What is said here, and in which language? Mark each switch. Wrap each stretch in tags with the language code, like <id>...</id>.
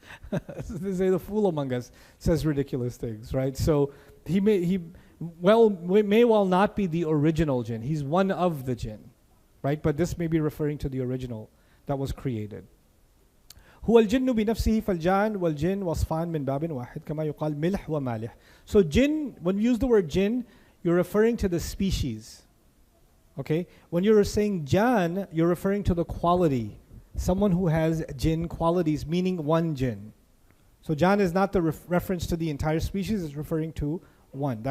<en>They say the fool among us says ridiculous things, right? So he may well not be the original jinn. He's one of the jinn, right? But this may be referring to the original that was created.</en> <ar>هو الجن بنفسه فالجان والجن وصفان من باب واحد كما يقال ملح ومالح.</ar> <en>So jinn, when you use the word jinn, you're referring to the species. Okay? When you're saying jan, you're referring to the quality. Someone who has jinn qualities, meaning one jinn. So jan is not the reference to the entire species, it's referring to one.</en>